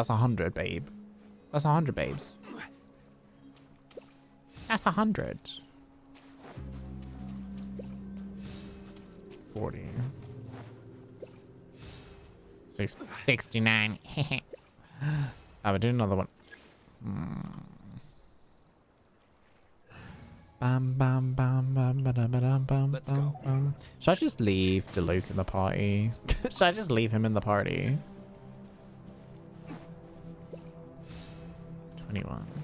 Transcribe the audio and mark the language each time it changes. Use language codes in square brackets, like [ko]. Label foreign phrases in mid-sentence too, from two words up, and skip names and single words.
[en] That's 100, babe. That's 100, babes. That's 100. 40. 69. I would do another one. Bam, bam, bam, bam, ba, da, ba, da, bam, Let's bam, go. bam. Should I just leave Deluke in the party? Should I just leave him in the party? 21.